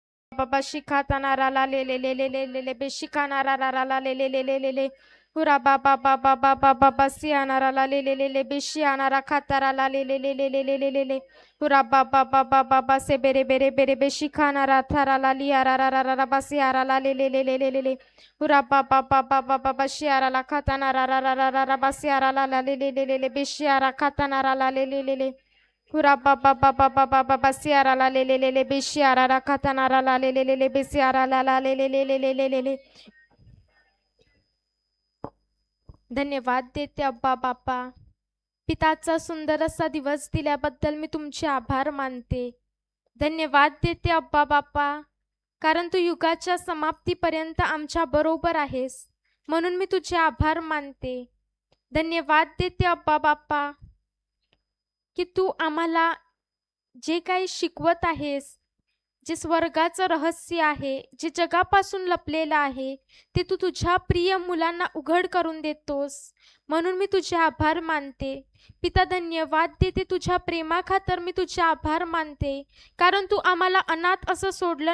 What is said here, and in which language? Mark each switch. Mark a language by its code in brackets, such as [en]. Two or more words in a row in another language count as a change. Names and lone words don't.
[mr] Baba shikatana ra la le le le le le le le be shikana ra ra ra la le le le le le le hura baba baba baba baba siana ra la le le le le be shiana ra katara la le le le le le le le le le hura baba baba baba se bere bere bere be shikana ra thara la liya ra ra ra ra ra ba siara la le le le le le le le hura baba baba baba shiara la katana ra ra ra ra ra ra ba siara la la le le le le le be shiara katana ra la le le le le Hura ba ba ba ba ba ba ba ba siara la le le le le be shiara la katana ra la le le le le be siara la la le le le le le le le le धन्यवाद देते अब्बा बाप्पा पिताचा सुंदर असा दिवस दिल्याबद्दल मी तुमचे आभार मानते धन्यवाद देते अब्बा बाप्पा कारण तू युगाच्या समाप्तीपर्यंत आमच्या बरोबर आहेस म्हणून मी तुझे आभार मानते धन्यवाद देते अब्बा बाप्पा की तू आम्हाला जे काही शिकवत आहेस जे स्वर्गाचं रहस्य आहे जे जगापासून लपलेलं आहे ते तू तुझ्या प्रिय मुलांना उघड करून देतोस म्हणून मी तुझे आभार मानते पिता धन्यवाद देते तुझ्या प्रेमाखातर मी तुझे आभार मानते कारण तू आम्हाला अनाथ असं सोडलं